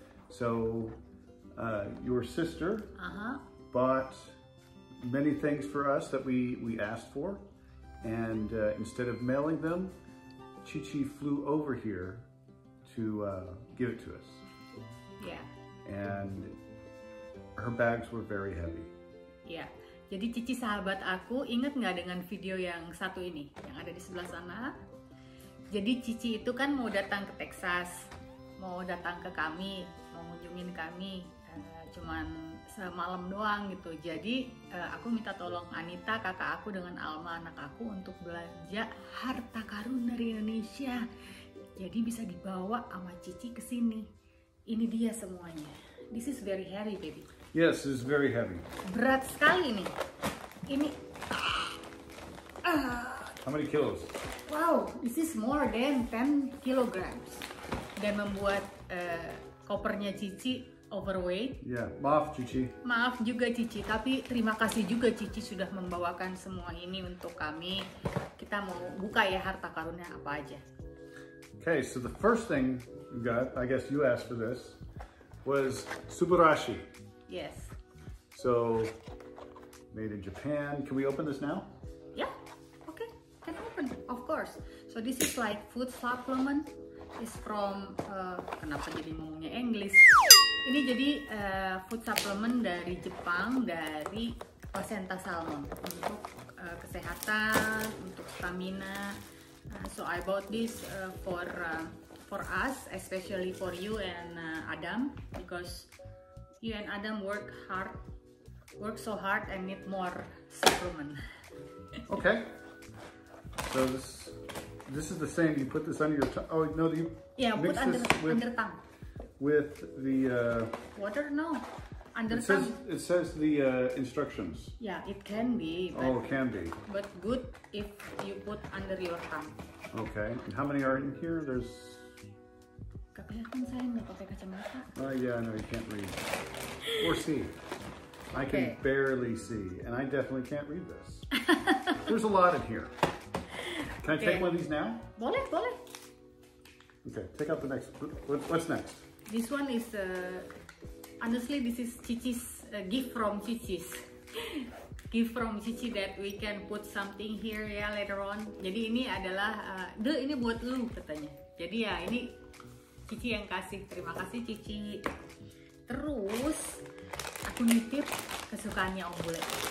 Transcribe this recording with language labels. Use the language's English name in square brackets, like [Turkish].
[English] So your sister bought many things for us that we asked for, and instead of mailing them, Chichi flew over here to give it to us. Yeah. And her bags were very heavy. [Indonesian] Ya, jadi Chichi sahabat aku, inget nggak dengan video yang satu ini, yang ada di sebelah sana? Jadi Chichi itu kan mau datang ke Texas, mau datang ke kami, mau ngunjungin kami, cuman semalam doang gitu. Jadi aku minta tolong Anita, kakak aku dengan Alma, anak aku, untuk belanja Harta Karun dari Indonesia. Jadi bisa dibawa sama Chichi ke sini. Ini dia semuanya. [English] This is very heavy, baby. Yes, it's very heavy. [Indonesian] Berat sekali nih. Ini. [English] How many kilos? Wow, this is more than 10 kilograms. [Indonesian] Dan membuat kopernya Chichi overweight. Yeah, maaf Chichi. Maaf juga Chichi, tapi terima kasih juga Chichi sudah membawakan semua ini untuk kami. Kita mau buka ya harta karunnya apa aja. [English] Okay, so the first thing you got, I guess you asked for this, was subarashi. Yes. So, made in Japan. Can we open this now? Yeah, okay, can open, of course. So this is like food supplement. It's from, [Indonesian] kenapa jadi ngomongnya English? Ini jadi food supplement dari Jepang, dari placenta salmon untuk kesehatan, untuk stamina. [English] So I bought this for us, especially for you and Adam, because you and Adam work so hard and need more supplement. Okay. So this is the same. You put this under your tongue. Oh no, you put mix under tongue. With the water. No, under it tongue. It says the instructions. Yeah, it can be. But, it can be. But good if you put under your tongue. Okay. And how many are in here? There's. [Indonesian] Kelihatan saya nggak pakai kacamata. [English] Yeah, no, you can't read or see. I can barely see, and I definitely can't read this. There's a lot in here. Can I take one of these now? [Indonesian] Boleh, boleh. [English] Okay, take out the next. What's next? This one is honestly, this is Chichi's gift from Chichi's. Gift from Chichi that we can put something here ya later on. [Indonesian] Jadi ini adalah, ini buat lu katanya. Jadi ya ini Chichi yang kasih, terima kasih Chichi. Terus aku nitip kesukaannya Om Bule.